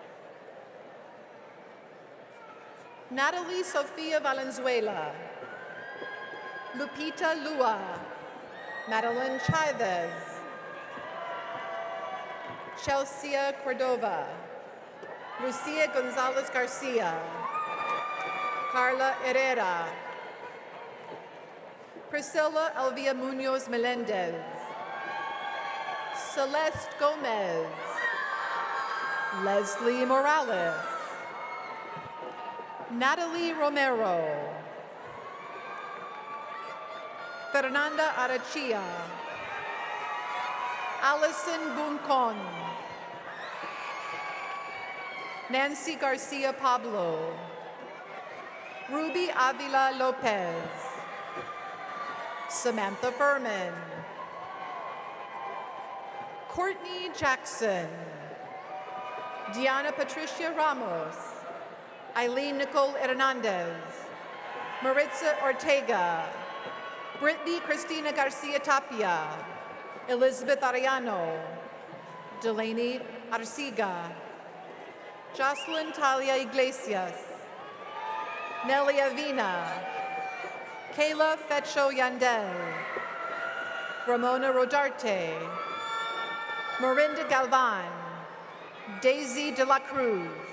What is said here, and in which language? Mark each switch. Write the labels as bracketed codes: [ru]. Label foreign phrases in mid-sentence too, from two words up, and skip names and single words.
[en] Natalie Sofia Valenzuela. Lupita Lua. Madeline Chavez. Chelsea Cordova. Lucia Gonzalez Garcia. Carla Herrera. Priscilla Elvia Munoz Melendez. Celeste Gomez. Leslie Morales. Natalie Romero. Fernanda Arachia. Allison Buncon. Nancy Garcia Pablo. Ruby Avila Lopez. Samantha Furman, Courtney Jackson, Diana Patricia Ramos, Eileen Nicole Hernandez, Maritza Ortega, Brittany Cristina Garcia Tapia, Elizabeth Arellano, Delaney Arciga, Jocelyn Talia Iglesias, Nelly Avina, Kayla Fecho Yandel, Ramona Rodarte, Marinda Galvan, Daisy de la Cruz,